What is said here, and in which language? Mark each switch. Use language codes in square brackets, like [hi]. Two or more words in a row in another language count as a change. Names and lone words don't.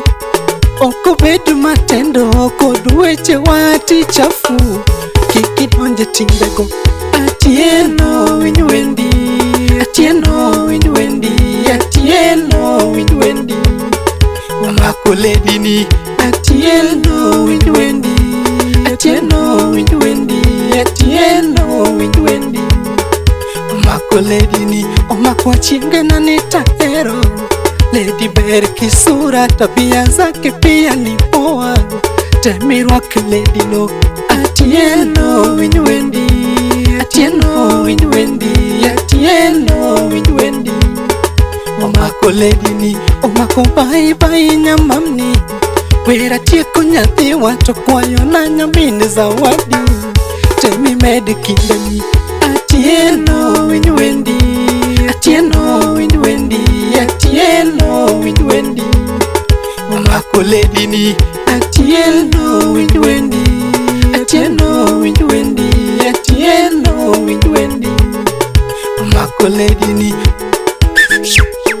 [luo] Oko bedu matendo Kod weche wati chafu Kiki donje timbego Atieno winj wendi Atieno winj wendi Atieno winj wendi Omako lady ni Atieno winj wendi Atieno winj wendi Atieno winj wendi Omako lady ni Omako chinge na nitahero Lady ber kisura [sw] tabia zake pia ni poa [luo] Temirwak lady no Atieno winj wendi Atieno winj wendi Atieno winj wendi Omako lady ni Omako bye bye nyamamni Wera tieko nyathiwa to kwayo na nyamine zawadi Temi med kindani Atieno winj wendi Atieno winj wendi Atieno winj wendi Omako lady ni Atieno winj wendi Atieno winj wendi Atieno winj wendi Omako lady ni